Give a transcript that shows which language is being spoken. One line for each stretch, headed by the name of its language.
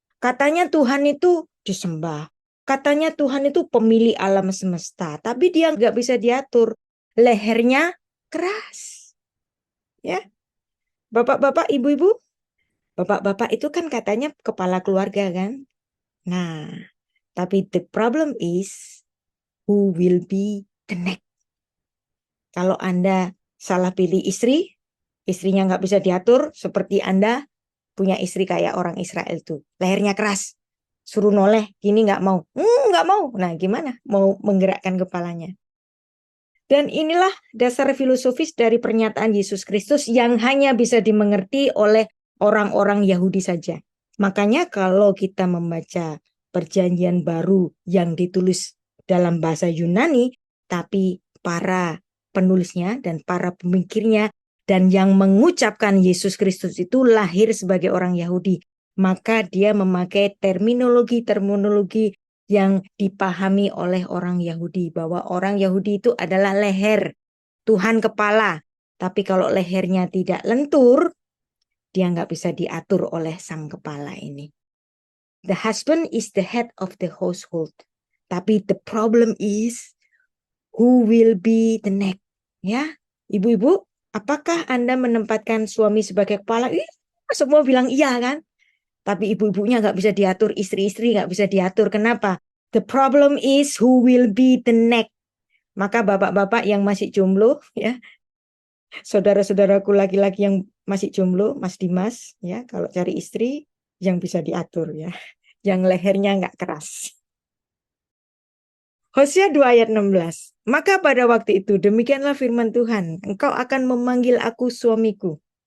Indonesian: Katanya Tuhan itu disembah. Katanya Tuhan itu pemilik alam semesta. Tapi dia nggak bisa diatur. Lehernya keras. Ya, bapak-bapak, ibu-ibu. Bapak-bapak itu kan katanya kepala keluarga kan. Nah, tapi
English: the problem is who will be the next.
Indonesian: Kalau Anda salah pilih istri, istrinya nggak bisa diatur, seperti Anda punya istri kayak orang Israel tuh. Lehernya keras, suruh noleh, gini nggak mau. Nggak mau. Nah, gimana? Mau menggerakkan kepalanya. Dan inilah dasar filosofis dari pernyataan Yesus Kristus yang hanya bisa dimengerti oleh orang-orang Yahudi saja. Makanya kalau kita membaca Perjanjian Baru yang ditulis dalam bahasa Yunani, tapi para penulisnya dan para pemikirnya dan yang mengucapkan Yesus Kristus itu lahir sebagai orang Yahudi, maka dia memakai terminologi yang dipahami oleh orang Yahudi, bahwa orang Yahudi itu adalah leher, Tuhan kepala. Tapi kalau lehernya tidak lentur, dia nggak bisa diatur oleh sang kepala ini.
English: The husband is the head of the household.
Indonesian: Tapi
English: the problem is who will be the neck.
Indonesian: Ya, ibu-ibu, apakah Anda menempatkan suami sebagai kepala? Semua bilang iya kan? Tapi ibu-ibunya nggak bisa diatur, istri-istri nggak bisa diatur. Kenapa?
English: The problem is who will be the neck.
Indonesian: Maka bapak-bapak yang masih jomblo, ya, saudara-saudaraku laki-laki yang masih jomblo, Mas Dimas, ya, kalau cari istri yang bisa diatur, ya, yang lehernya nggak keras. Hosea 2 ayat 16. Maka pada waktu itu demikianlah firman Tuhan, engkau akan memanggil aku suamiku.